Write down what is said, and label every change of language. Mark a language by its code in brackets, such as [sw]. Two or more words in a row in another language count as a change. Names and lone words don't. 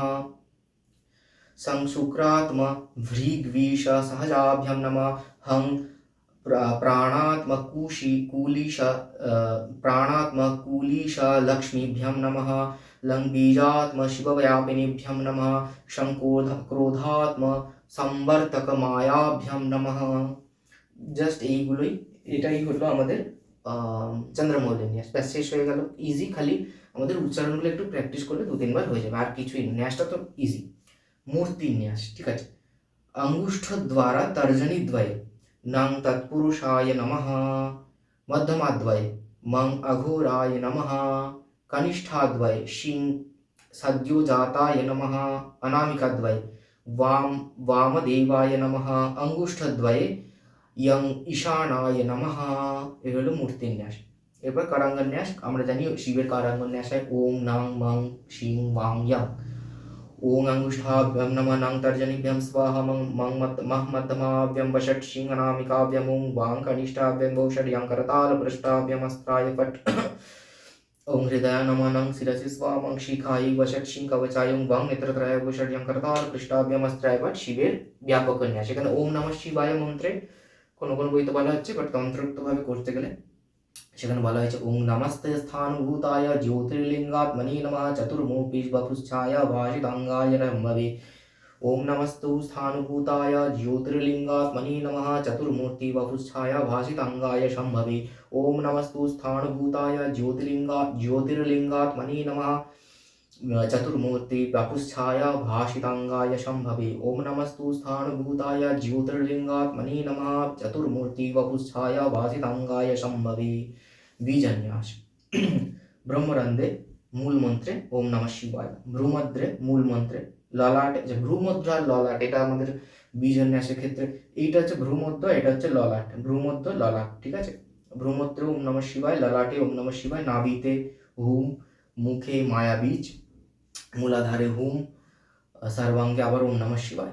[sa] शं शुक्रात्म भृग्विषसहजाभ्यं नमः। हं प्राणात्मकुलीशलक्ष्मीभ्यं नमः। लं बीजात्मशिवव्यापिनीभ्यं नमः। शं क्रोधात्म संवर्तकमायाभ्यं नमः। [bn] জাস্ট এটাই হলো আমাদের চন্দ্রমৌলি ন্যাস। ব্যাস শেষ হয়ে গেল। ইজি, খালি আমাদের উচ্চারণগুলো একটু প্র্যাকটিস করলে 2-3 বার হয়ে যাবে, আর কিছুই না। ন্যাসটা তো ইজি। মূর্তি ন্যাস, ঠিক আছে। [sa] अंगुष्ठद्वारा तर्जनीद्वये नং तत्पुरुषाय नमः। मध्यमाद्वये मं अघोराय नमः। कनिष्ठाद्वये शिं सद्योजाताय नमः। अनामिकाद्वये वामदेवाय नमः। अंगुष्ठद्वये यं ঈশানায় নমঃ। [bn] এ হলো মূর্তির ন্যাস। এরপর কারাঙ্গন ন্যাস। আমরা জানি শিবের কারাঙ্গন ন্যাস হয় ওং নং মং শিং ওয়াং ইয়াং। [sa] ओं अंगुष्ठाभ्यं नमः। नং तर्जनीभ्यं स्वाहा। मं मध्यमाभ्यं वषट् शिं अनामिकाभ्यं ओं वां कनिष्ठाभ्यं वौषट् यं करतालपृष्ठाभ्यं अस्त्राय फट्। ओं हृदयाय नमः। नং शिरसि स्वाहा। मं शिखायै वषट् शिं कवचाय ओं वां नेत्रत्रयाय वषट् यं करतालपृष्ठाभ्यं अस्त्राय फट्। [bn] শিবের ব্যাপক ন্যাস। এখানে [sa] ওম নমঃ শিবায় [bn] মন্ত্রে কোনো কোনো বইতে বলা হচ্ছে, বাট তন্ত্রোক্তভাবে করতে গেলে সেখানে বলা হয়েছে [sa] ওং নমস্তে স্থানভূতায় জ্যোতির্লিঙ্গাত্মনে নমঃ। চতুর্মুখী বপুচ্ছায় ভাষিতাঙ্গায় নমঃ। ओम नमस्तु स्थानुभूताय ज्योतिर्लिंगात्मने नमः। चतुर्मूर्ति वपुच्छाय भासितांगाय शंभवे। ओम नमस्तु स्थानुभूताय ज्योतिर्लिंगात्मने नमः। चतुर्मूर्ति वपुच्छाय भासितांगाय शंभवे। ओम नमस्तु स्थानुभूताय ज्योतिर्लिंगात्मने नमः। चतुर्मूर्ति वपुच्छाय भासितांगाय शंभवे। बीजन्यास। ब्रह्मरंध्रे मूल मंत्रे ओम नमः शिवाय। भ्रूमध्रे मूल मंत्रे [bn] ললাটে, যে ভ্রূমধ্য আর ললাট, এটা আমাদের বীজন্যাসের ক্ষেত্রে এইটা হচ্ছে ভ্রূমধ্য, এটা হচ্ছে ললাট। ভ্রূমধ্য ললাট, ঠিক আছে। ভ্রূমধ্রে [sa] ওম নমঃ শিবায়, [bn] ললাটে [sa] ওম নমঃ শিবায়, [bn] নাভিতে হুম, মুখে মায়াবীজ, মূলাধারে হুম, সর্বাঙ্গে আবার [sa] ওম নমঃ শিবায়।